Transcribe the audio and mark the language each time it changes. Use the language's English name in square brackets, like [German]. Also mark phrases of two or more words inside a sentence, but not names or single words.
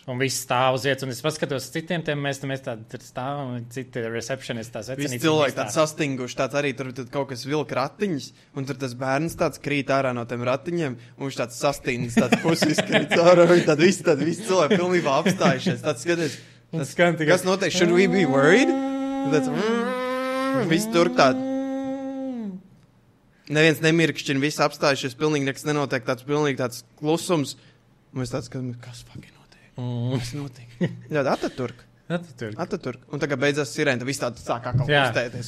[Latvian] Un viss stāv uz vietas, un es paskatos citiem tiem, mēs tādi stāvam, un citi receptionisti tās vecinītas. Visi cilvēki tādi sastinguši, tāds arī tur kaut kas vilka ratiņas, un tur tas bērns tāds krīt ārā no tiem ratiņiem, un viņš tāds sastingas, tāds pusis krīt ārā, un visi cilvēki pilnībā apstājušies. Tāds skaties, kas notiek, [English] should we be worried? [Latvian] Visi tur tādi. Neviens nemirkšķina, visi apstājušies, pilnīgi nekas nenotiek, pilnīgi tāds klusums. Un mēs tāds, kas fucking notiek? Kas notiek? Jā, Ataturk. Un tagad beidzās sirēna, tad viss tāds sāk atkal kustēties.